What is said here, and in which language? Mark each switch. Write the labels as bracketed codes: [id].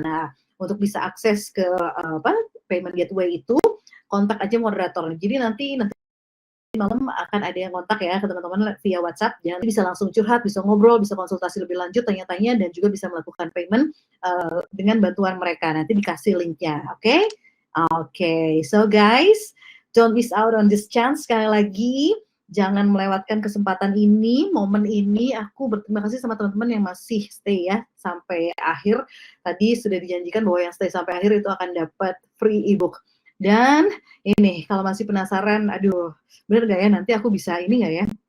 [id] Nah, untuk bisa akses ke payment gateway itu, kontak aja moderator. Jadi nanti malam akan ada yang kontak ya ke teman-teman via WhatsApp. Jangan bisa langsung curhat, bisa ngobrol, bisa konsultasi lebih lanjut, tanya-tanya, dan juga bisa melakukan payment dengan bantuan mereka. Nanti dikasih linknya, oke? [en] Oke, so guys, don't miss out on this chance. [id] Sekali lagi, jangan melewatkan kesempatan ini, momen ini. Aku berterima kasih sama teman-teman yang masih stay ya sampai akhir. Tadi sudah dijanjikan bahwa yang stay sampai akhir itu akan dapat free ebook. Dan ini kalau masih penasaran, aduh, bener nggak ya nanti aku bisa ini nggak ya?